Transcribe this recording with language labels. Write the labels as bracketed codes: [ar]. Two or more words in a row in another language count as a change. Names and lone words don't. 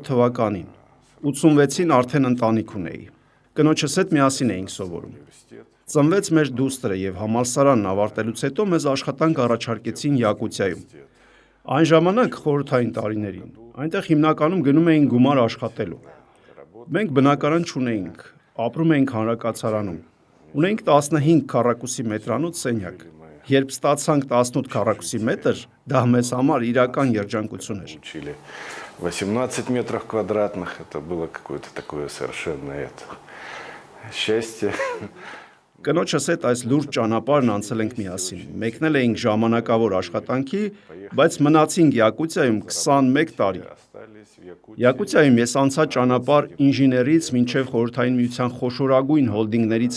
[hy] թվականին։ 86-ին արդեն ընտանիք ունեի։ Կնոջս հետ միասին էինք սովորում։ Ծնվեց մեր դուստրը եւ համալսարանն ավարտելուց հետո մեզ աշխատանք առաջարկեցին Յակուտիայում։ Այն ժամանակ խորհրդային տարիներին այնտեղ հիմնականում գնում էինք գումար աշխատելու։ Մենք բնակարան չունեինք, ապրում էինք հանրակացարանում։ Ունեինք 15 քառակուսի մետրանոց սենյակ։ Երբ ստացանք 18 քառակուսի մետր, դա մեզ համար իրական երջանկություն էր։ [ru] 18 метров квадратных, это было какое-то такое совершенно счастье. [hy] Կնոջս հետ այս լուրջ ճանապարհն անցել ենք միասին։ Մեկնել էինք ժամանակավոր աշխատանքի, բայց մնացինք Յակուտիայում 21 տարի։ Յակուտիայում ես անցա ճանապարհ ինժեներից մինչև խորհրդային միության խոշորագույն հոլդինգներից